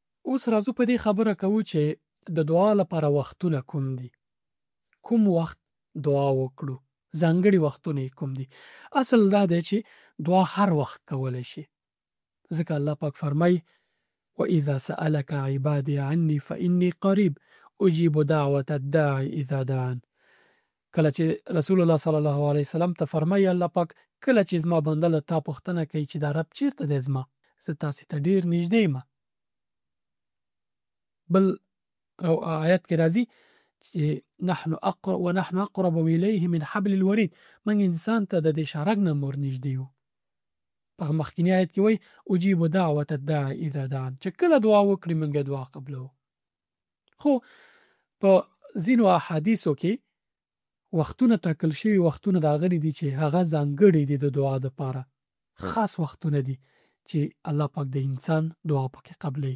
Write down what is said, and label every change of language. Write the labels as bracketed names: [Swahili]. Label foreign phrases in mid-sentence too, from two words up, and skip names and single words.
[Pashto] اوس راځو په دې خبره کوو چې د دعا لپاره وختونه کوم دي. کوم وخت دعا وکړو؟ ځانګړي وختونه یې کوم دي؟ اصل دا دی چې دعا هر وخت کولی شي، ځکه الله پاک فرمایي [Arabic] وَإِذَا سَأَلَكَ عِبَادِي عَنِّي فَإِنِّي قَرِيبٌ أُجِيبُ دَعْوَةَ الدَّاعِ إِذَا دَعَانِ. [Pashto] کله چې رسول الله [Arabic] صلی الله علیه وسلم [Pashto] ته فرمایي الله پاک کله چې زما بنده له تا پوښتنه کوي چې دا رب چیرته دی زما، زه تاسې ته ډېر نږدې یم. بل آیت کې راځي چې [Arabic] ونحن اقرب الیه من حبل الورید، [Pashto] موږ انسان ته د دې شارک نه مور نږدې یو. په مخکینی آیت کې وایي [Arabic] اجیب دعوة الداعی اذا دعان، [Pashto] چې کله دعا وکړي موږ دعا قبلو. خو په ځینو احادیثو کې وختونه ټاکل شوي، وختونه راغلي دي چې هغه ځانګړي دي د دعا دپاره، خاص وختونه دي چې الله پاک د انسان دعا پکې قبلوي.